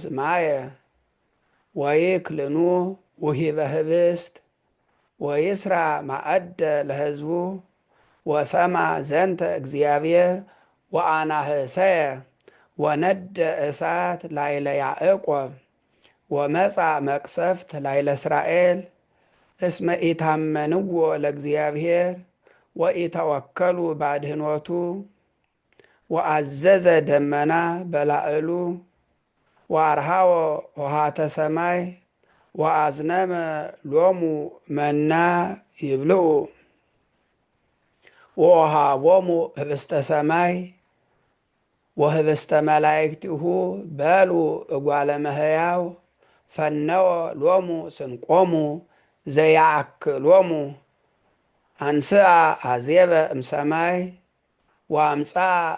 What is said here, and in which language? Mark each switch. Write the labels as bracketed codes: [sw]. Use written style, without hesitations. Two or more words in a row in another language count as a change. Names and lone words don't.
[gez] ማየ ወይክልኑ ውሂበ ህብስት ወይስራ ማዕደ ለሕዝቡ ወሰማ ዘንተ እግዚአብሔር ወአናህሰየ ወነደ እሳት ላዕለ ያዕቆብ ወመጻ መቅሰፍት ላዕለ እስራኤል እስመ ኢታመንዎ ለእግዚአብሔር ወኢተወከሉ ባድኅኖቱ ወአዘዘ ደመና በላዕሉ ወአርሃወ ውሃተ ሰማይ ወአዝነመ ሎሙ መና ይብልዑ ወወሃቦሙ ህብስተ ሰማይ ወህብስተ መላእክቲሁ በሉ እጓለ እመሕያው ፈነወ ሎሙ ስንቆሙ ዘያአክሎሙ አንስአ አዜበ እምሰማይ ወአምጽአ